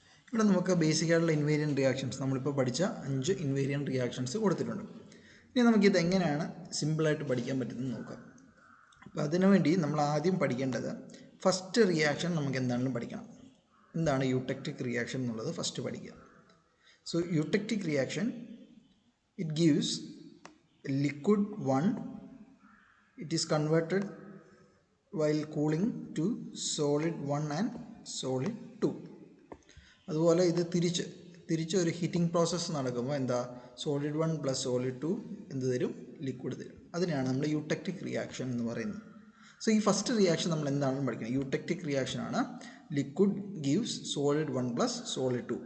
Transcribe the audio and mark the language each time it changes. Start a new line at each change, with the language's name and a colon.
Malayalam: ഇവിടെ നമുക്ക് ബേസിക് ആയിട്ടുള്ള ഇൻവേരിയൻ റിയാക്ഷൻസ് നമ്മളിപ്പോൾ പഠിച്ച 5 ഇൻവേരിയൻ റിയാക്ഷൻസ് കൊടുത്തിട്ടുണ്ട്. ഇനി നമുക്കിത് എങ്ങനെയാണ് സിമ്പിളായിട്ട് പഠിക്കാൻ പറ്റുന്നത് നോക്കാം. അപ്പോൾ അതിനുവേണ്ടി നമ്മൾ ആദ്യം പഠിക്കേണ്ടത് ഫസ്റ്റ് റിയാക്ഷൻ നമുക്ക് എന്താണെങ്കിലും പഠിക്കണം. എന്താണ് യൂടെക്റ്റിക് റിയാക്ഷൻ എന്നുള്ളത് ഫസ്റ്റ് പഠിക്കുക.
English: So eutectic reaction it gives liquid 1, it is converted while cooling to solid 1 and solid 2.
Malayalam: അതുപോലെ ഇത് തിരിച്ച് ഒരു ഹീറ്റിംഗ് പ്രോസസ്സ് നടക്കുമ്പോൾ എന്താ? സോളിഡ് 1 പ്ലസ് സോളിഡ് 2 എന്ത് തരും? ലിക്വിഡ് തരും. അതിനാണ് നമ്മൾ യൂടെക്റ്റിക് റിയാക്ഷൻ എന്ന് പറയുന്നത്. സോ ഈ ഫസ്റ്റ് റിയാക്ഷൻ നമ്മൾ എന്താണെന്ന് പഠിക്കണം. യൂടെക്റ്റിക് റിയാക്ഷൻ ആണ് liquid gives solid 1 plus solid 2.